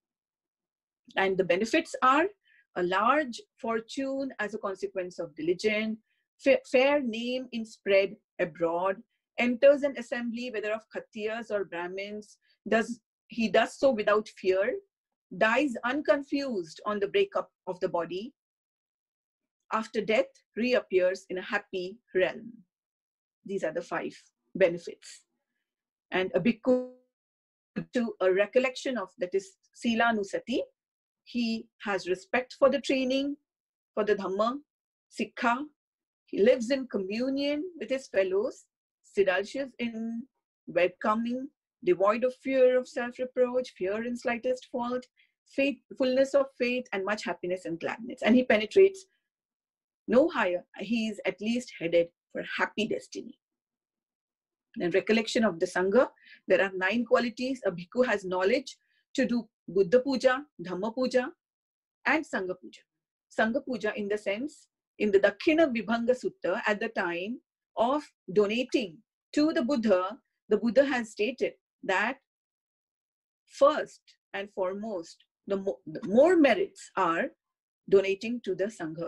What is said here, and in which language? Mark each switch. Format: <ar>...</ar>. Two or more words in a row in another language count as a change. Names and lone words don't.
<en>And the benefits are a large fortune as a consequence of diligence, fair name in spread abroad, enters an assembly, whether of Khattiyas or Brahmins, he does so without fear, dies unconfused on the breakup of the body, after death reappears in a happy realm. These are the 5 benefits. And a bhikkhu, to a recollection of, that is</en> <pi>sila nusati,</pi> <en>he has respect for the training, for the dhamma, sikha. He lives in communion with his fellows, sedulcious in welcoming, devoid of fear of self-reproach, fear in slightest fault, fullness of faith, and much happiness and gladness. And he penetrates no higher. He is at least headed for happy destiny. And recollection of the Sangha, there are 9 qualities. A bhikkhu has knowledge to do</en> <pi>Buddha Puja, Dhamma Puja,</pi> <en>and</en> <pi>Sangha Puja. Sangha Puja</pi> <en>in the sense, in the Dakkhina Vibhanga Sutta, at the time of donating to the Buddha has stated that first and foremost, the more merits are donating to the Sangha.</en>